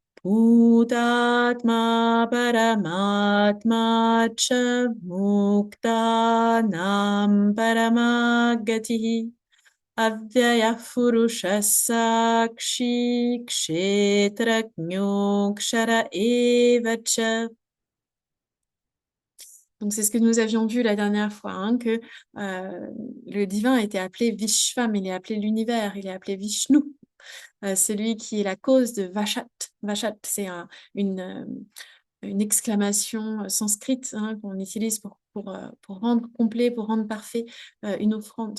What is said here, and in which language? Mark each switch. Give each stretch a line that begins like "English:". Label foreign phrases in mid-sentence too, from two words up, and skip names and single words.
Sanskrit: भूतात्मा परमात्मा च. मुक्तानां परमगतिः. अव्यय पुरुष साक्षी. क्षेत्रज्ञो क्षर एवच.
French: Donc, c'est ce que nous avions vu la dernière fois, hein, que le divin était appelé Vishvam, il est appelé l'univers, il est appelé Vishnu, celui qui est la cause de Vashat. Vashat, c'est une exclamation sanscrite, hein, qu'on utilise pour rendre complet, pour rendre parfait une offrande.